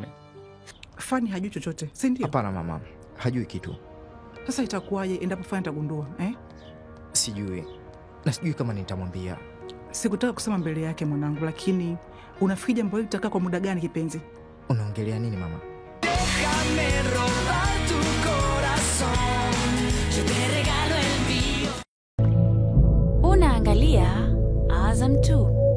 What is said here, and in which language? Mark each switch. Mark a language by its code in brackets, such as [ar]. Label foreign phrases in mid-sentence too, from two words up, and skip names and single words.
[sw] Fani hajui chochote, si ndio? Hapana mama, hajui kitu. Sasa itakuwaje endapo Fani atagundua, Sijui. Na sijui kama nitamwambia. Sikutaka kusema mbele yake mwanangu, lakini unafikiri jambo hili litakaa kwa muda gani kipenzi? Unaongelea nini mama? [es] Déjame robar tu corazón, yo te regalo el mío. [sw] Unaangalia Azam 2.